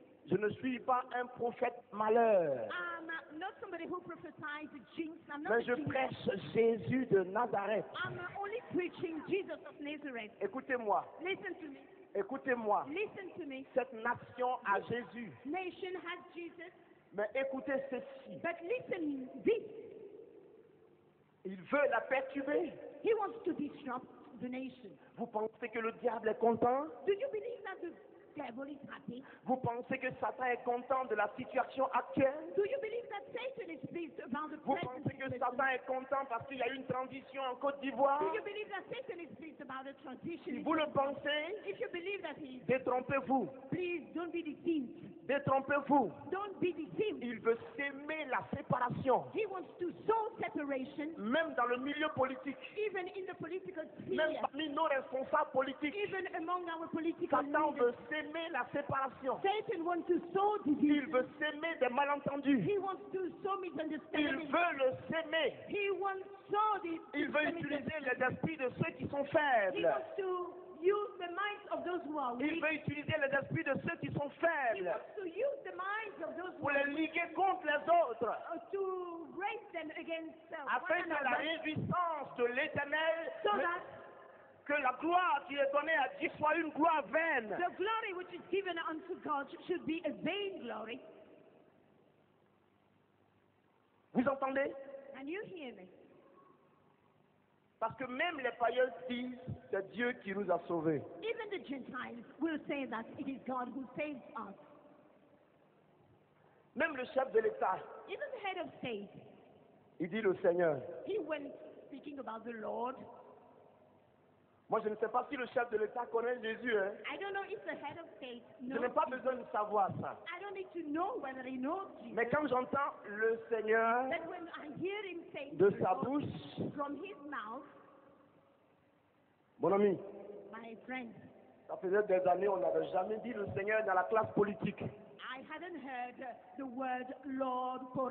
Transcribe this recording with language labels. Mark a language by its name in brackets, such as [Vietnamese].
[French] Je ne suis pas un prophète malheur, [English] I'm not somebody who prophesies jinx. I'm not [French] mais [English] a [French] je [English] jinx. [French] prêche Jésus de Nazareth. [English] I'm only preaching Jesus of Nazareth. [French] Écoutez-moi, [English] Listen to me. [French] écoutez-moi. [English] Listen to me. [French] Cette nation a Jésus, [English] Nation has Jesus, [French] mais écoutez ceci. [English] but listen this. [French] Il veut la perturber. [English] He wants to disrupt the nation. [French] Vous pensez que le diable est content? [English] Do you believe that the devil is happy? [French] Vous pensez que Satan est content de la situation actuelle? [English] Do you believe that Satan is pleased about the [French] Vous [English] present [French] pensez que [English] situation? [French] Satan est content parce qu'il y a eu une transition en Côte d'Ivoire? [English] Do you believe that Satan is pleased about the [French] Si [English] transition? [French] vous le pensez, [English] If you believe that he is, [French] détrompez-vous. [English] please don't be deceived. [French] Détrompez-vous. [English] Don't be deceived. [French] Il veut s'aimer la séparation, [English] He wants to sow separation, [French] même dans le milieu politique, [English] even in the political [French] même [English] sphere, [French] parmi nos responsables politiques. [English] even among our political [French] Satan [English] leaders. [French] veut s'aimer la séparation. [English] Satan wants to sow [French] Il [English] division. [French] veut s'aimer des malentendus. [English] He wants to sow [French] Il [English] misunderstanding. [French] veut le s'aimer. [English] He wants to sow the [French] Il veut utiliser les esprits de ceux qui sont [English] He [French] faibles. [English] wants to use the minds of those who are [French] Il [English] weak. [French] veut utiliser les esprits de ceux qui sont [English] He [French] faibles [English] wants to use the minds of those who [French] pour [English] are [French] les liguer contre les autres, [English] to raise them against [French] afin [English] one [French] que la [English] another, [French] réjouissance de l'Éternel, [English] so that [French] que la gloire qui est donnée à Dieu soit une gloire vaine. [English] the glory which is given unto God should be a vain glory. [French] Vous entendez? [English] Can you hear me? [French] Parce que même les païens disent, c'est Dieu qui nous a sauvés. [English] Even the Gentiles will say that it is God who saves us. [French] Même le chef de l'État, [English] Even the head of state, [French] il dit le Seigneur. [English] he went speaking about the Lord. [French] Moi, je ne sais pas si le chef de l'État connaît Jésus. Hein. [English] I don't know if the head of state [French] Je [English] knows. [French] n'ai pas besoin de savoir ça. [English] I don't need to know whether he knows Jesus. [French] Mais quand j'entends le Seigneur [English] But when I hear him say [French] de [English] the [French] sa [English] Lord [French] bouche, [English] from his mouth, [French] mon ami, [English] my friend, [French] ça faisait des années, on n'avait jamais dit le Seigneur dans la classe politique. [English] I hadn't heard the word Lord for